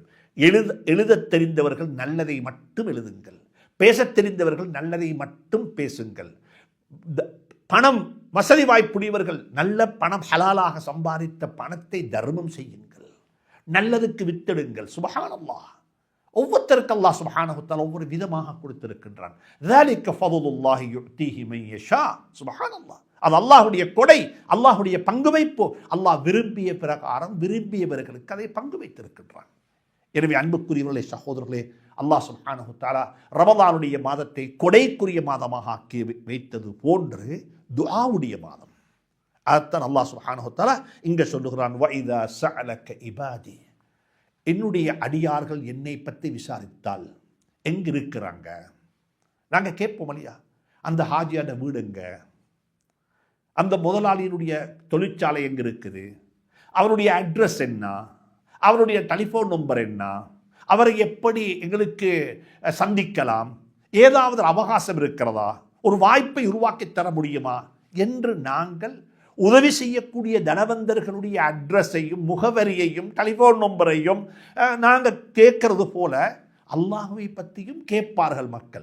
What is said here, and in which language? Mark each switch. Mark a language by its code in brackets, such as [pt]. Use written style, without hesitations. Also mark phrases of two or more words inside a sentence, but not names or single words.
[ta] எழுதத் தெரிந்தவர்கள் நல்லதை மட்டும் எழுதுங்கள், பேசத் தெரிந்தவர்கள் நல்லதை மட்டும் பேசுங்கள். பணம் வசதி வாய்ப்புடையவர்கள் நல்ல பணம் ஹலாலாக சம்பாதித்த பணத்தை தர்மம் செய்யுங்கள், நல்லதுக்கு வித்திடுங்கள். [ar] سبحان الله. [ta] ஒவ்வொருத்தருக்கு [ar] الله سبحانه تعالى [ta] ஒவ்வொரு விதமாக கொடுத்திருக்கின்றான். [ar] ذَلِكَ فَضْلُ اللَّهِ يُؤْتِيهِ مَن يَشَاءُ. سبحان الله. [ta] அது அல்லாஹ்வுடைய கொடை, அல்லாஹ்வுடைய பங்கு வைப்பு. அல்லாஹ் விரும்பிய பிரகாரம் விரும்பியவர்களுக்கு அதை பங்கு வைத்திருக்கின்றான். எனவே அன்புக்குரியவர்களே, சகோதரர்களே, [ar] الله سبحانه تعالى [ta] ரமலானுடைய மாதத்தை கொடைக்குரிய மாதமாக ஆக்கி வைத்தது போன்று துஆவுடைய மாதம். அதைத்தான் [ar] الله سبحانه تعالى [ta] இங்கே சொல்லுகிறான். [ar] وَإِذَا سَأَلَكَ عِبَادِي. [ta] என்னுடைய அடியார்கள் என்னை பற்றி விசாரித்தால் எங்கே இருக்கிறாங்க, நாங்கள் கேட்போம் இல்லையா, அந்த ஹாஜியோட வீடுங்க, அந்த முதலாளியினுடைய தொழிற்சாலை எங்கே இருக்குது, அவருடைய அட்ரஸ் என்ன, அவருடைய டெலிஃபோன் நம்பர் என்ன, அவரை எப்படி எங்களுக்கு சந்திக்கலாம், ஏதாவது அவகாசம் இருக்கிறதா, ஒரு வாய்ப்பை உருவாக்கி தர முடியுமா என்று நாங்கள் உதவி செய்யக்கூடிய தனவந்தர்களுடைய அட்ரஸையும் முகவரியையும் டெலிஃபோன் நம்பரையும் நாங்கள் கேட்கறது போல அல்லாஹ்வை பற்றியும் கேட்பார்கள் மக்கள்.